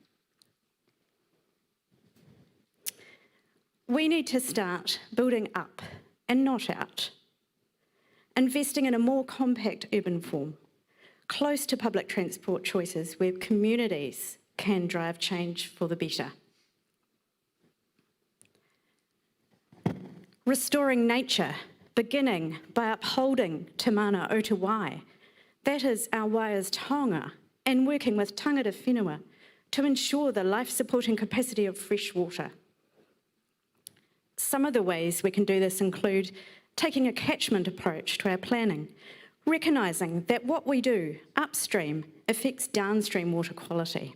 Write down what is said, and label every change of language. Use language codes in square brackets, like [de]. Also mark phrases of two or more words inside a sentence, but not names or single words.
[en] We need to start building up and not out, investing in a more compact urban form, close to public transport choices where communities can drive change for the better. Restoring nature, beginning by upholding Te Mana o Te Wai, that is our waia's taonga, and working with [mi] tangata whenua [en] to ensure the life-supporting capacity of fresh water. Some of the ways we can do this include taking a catchment approach to our planning, recognising that what we do upstream affects downstream water quality.